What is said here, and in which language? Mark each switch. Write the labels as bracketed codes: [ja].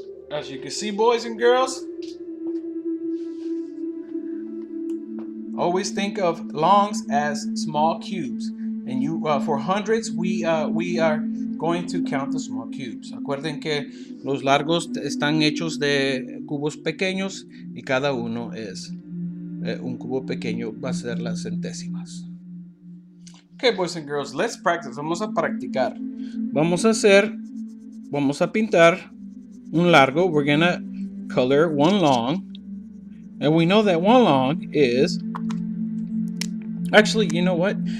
[en] As you can see, boys and girls, always think of longs as small cubes. And you, for hundredths, we are going to count the small cubes. [es] Acuerden que los largos están hechos de cubos pequeños y cada uno es un cubo pequeño, va a ser las centésimas. [en] Okay, boys and girls, let's practice. [es] Vamos a practicar. Vamos a pintar un largo. [en] We're gonna color one long. And we know that one long is, actually, you know what?